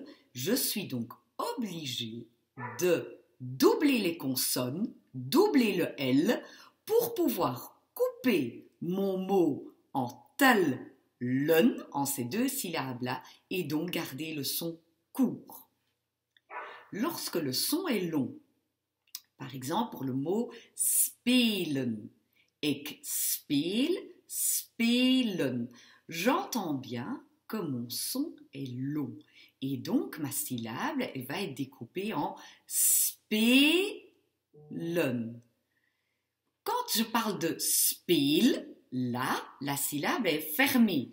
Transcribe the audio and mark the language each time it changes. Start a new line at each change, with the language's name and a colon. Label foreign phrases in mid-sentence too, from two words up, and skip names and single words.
French: Je suis donc obligée de doubler les consonnes, doubler le L pour pouvoir couper mon mot en tellen, en ces deux syllabes-là, et donc garder le son court. Lorsque le son est long, par exemple pour le mot spelen,
Dutch: ik speel,
French: spelen, j'entends bien que mon son est long. Et donc, ma syllabe, elle va être découpée en spelen. Quand je parle de speel, là, la syllabe est fermée.